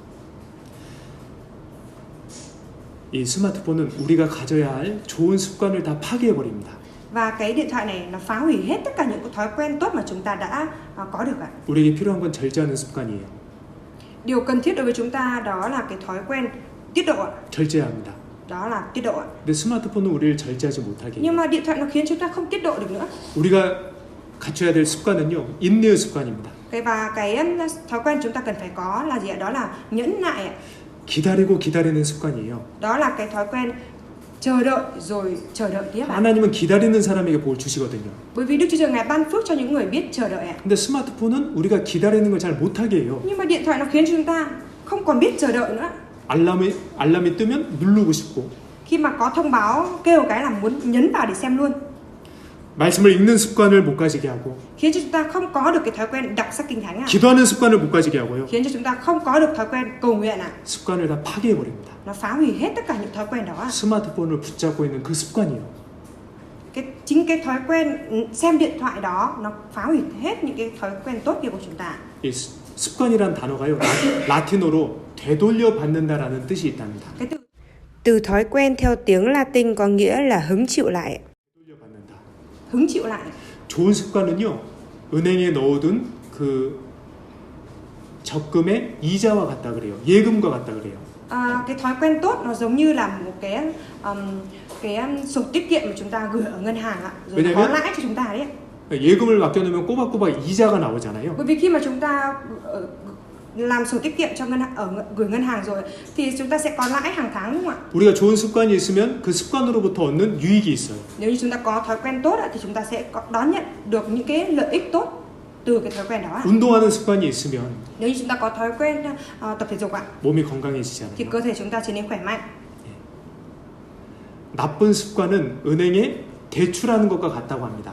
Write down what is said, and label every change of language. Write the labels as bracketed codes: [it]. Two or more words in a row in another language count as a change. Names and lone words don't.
[ko] 이 스마트폰은 우리가 가져야 할 좋은 습관을 다 파괴해 버립니다. [vi] Và cái điện thoại này nó phá hủy hết tất cả những cái thói quen tốt mà chúng ta đã có được ạ. [ko] 우리에게 필요한 건 절제하는 습관이에요. [vi] Điều cần thiết đối với chúng ta đó là cái thói quen tiết độ ạ. [ko] 절제해야 합니다. [vi] Đó là tiết độ ạ. [ko] 근데 스마트폰은 우리를 절제하지 못하게 해요. [vi] Nhưng mà điện thoại nó khiến chúng ta không tiết độ được nữa. [ko] 우리가 갖춰야 될 습관은요. 인내의 습관입니다. [vi] Và cái thói quen chúng ta cần phải có là gì ạ? Đó là nhẫn nại ạ. [ko] 기다리고 기다리는 습관이에요. [vi] Đó là cái thói quen chờ đợi rồi chờ đợi tiếp ạ. [ko] 하나님은 기다리는 사람에게 복을 주시거든요. [vi] Bởi vì Đức Chúa Trời Ngài ban phước cho những người biết chờ đợi ạ. [ko] 근데 스마트폰은 우리가 기다리는 걸 잘 못하게 해요. [vi] Nhưng mà điện thoại nó khiến chúng ta không còn biết chờ đợi nữa. [ko] 알람이 뜨면 누르고 싶고 [vi] Khi mà có thông báo kêu cái là muốn nhấn vào để xem luôn. [ko] 말씀을 읽는 습관을 못 가지게 하고 [vi] Khiến cho chúng ta không có được cái thói quen đọc sách kinh thánh ạ. [ko] 기도하는 습관을 못 가지게 하고요. [vi] Khiến cho chúng ta không có được thói quen cầu nguyện ạ. [ko] 습관을 다 파괴해 버립니다. [vi] Nó phá hủy hết tất cả những thói quen đó ạ. [ko] 스마트폰을 붙잡고 있는 그 습관이요. [vi] Chính cái thói quen xem điện thoại đó nó phá hủy hết những cái thói quen tốt kia của chúng ta. [ko] 이 습관이란 단어가요. 라틴어로 되돌려 받는다라는 뜻이 있답니다. [vi] Cái từ thói quen theo tiếng Latin có nghĩa là hứng chịu lại. [ko] 되돌려 받는다. [vi] Hứng chịu lại. [ko] 좋은 습관은요. 은행에 넣어둔 그 적금의 이자와 같다 그래요. 예금과 같다 그래요. [vi] Cái thói quen tốt nó giống như là một cái sổ tiết kiệm mà chúng ta gửi ở ngân hàng ạ, rồi nó có lãi cho chúng ta đấy. [ko] 예금을 맡겨놓으면 꼬박꼬박 이자가 나오잖아요. [vi] Bởi vì khi mà chúng ta làm sổ tiết kiệm cho gửi ngân hàng rồi thì chúng ta sẽ có lãi hàng tháng, đúng không ạ? [ko] 우리가 좋은 습관이 있으면 그 습관으로부터 얻는 유익이 있어요. [vi] Nếu như chúng ta có thói quen tốt thì chúng ta sẽ đón nhận được những cái lợi ích tốt từ cái thói quen đó. [ko] 운동하는 습관이 있으면 [vi] Nếu như chúng ta có thói quen tập thể dục ạ, [ko] 몸이 건강해지잖아요. [vi] thì cơ thể chúng ta trở nên khỏe mạnh. [ko] 나쁜 습관은 은행에 대출하는 것과 같다고 합니다.